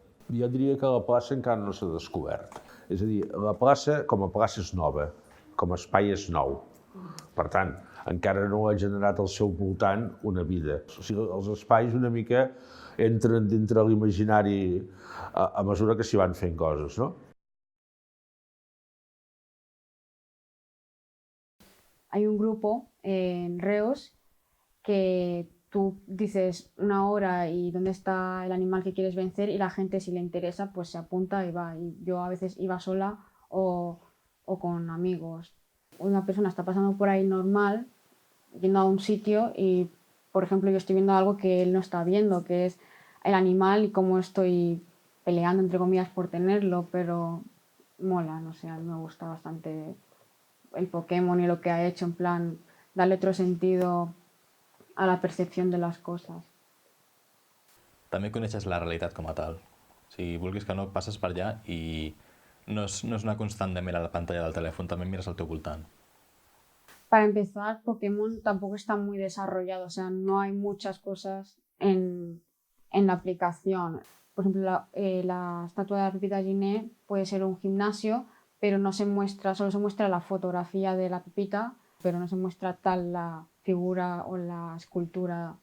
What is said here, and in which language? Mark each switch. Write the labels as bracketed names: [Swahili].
[Catalan] Jo diria que la plaça encara no s'ha descobert. És a dir, la plaça com a plaça és nova, com a espai és nou. Per tant, encara no ha generat al seu voltant una vida. O sigui, els espais una mica entren dintre l'imaginari a mesura que s'hi van fent coses, no? [Spanish] Hay un grupo en Reus que tú dices una hora y dónde está el animal que quieres vencer y la gente, si le interesa, pues se apunta y va. Y yo a veces iba sola o con amigos. Una persona está pasando por ahí normal, yendo a un sitio y, por ejemplo, yo estoy viendo algo que él no está viendo, que es el animal y cómo estoy peleando, entre comillas, por tenerlo, pero mola, no sé, a mí me gusta bastante el Pokémon y lo que ha hecho, en plan, darle otro sentido a la percepción de las cosas. [Catalan] També coneixes la realitat com a tal. Si vulguis que no, passes per allà i no és una constant de mirar la pantalla del telèfon, també mires al teu voltant. [Spanish] Para empezar, Pokémon tampoco está muy desarrollado, o sea, no hay muchas cosas en la aplicación. Por ejemplo, la estatua de la Pepita Giné puede ser un gimnasio, pero no se muestra, solo se muestra la fotografía de la Pepita, pero no se muestra tal la figura o la escultura.